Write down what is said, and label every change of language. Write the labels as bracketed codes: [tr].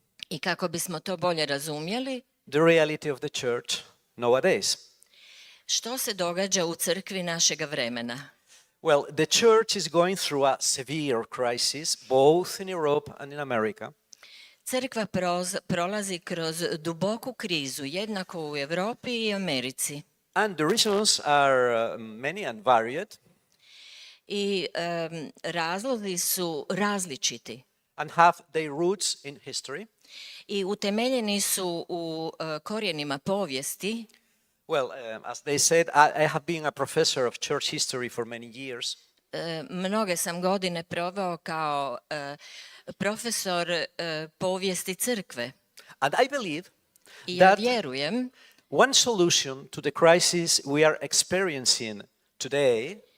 [hr] I kako bismo to bolje razumjeli, [en] the reality of the church nowadays. [hr] što se događa u crkvi našega vremena? [en] Well, the church is going through a severe crisis, both in Europe and in America. [hr] Crkva prolazi kroz duboku krizu, jednako u Europi i Americi. [en] And the reasons are many and varied, [hr] I razlozi su različiti [en] and have their roots in history. [hr] I utemeljeni su u korijenima povijesti. [en] Well, as they said, I have been a professor of church history for many years. [hr] Mnoge sam godine proveo kao profesor povijesti crkve. [en] And I believe [hr] I ja [en] that [hr] vjerujem [en] one solution to the crisis we are experiencing today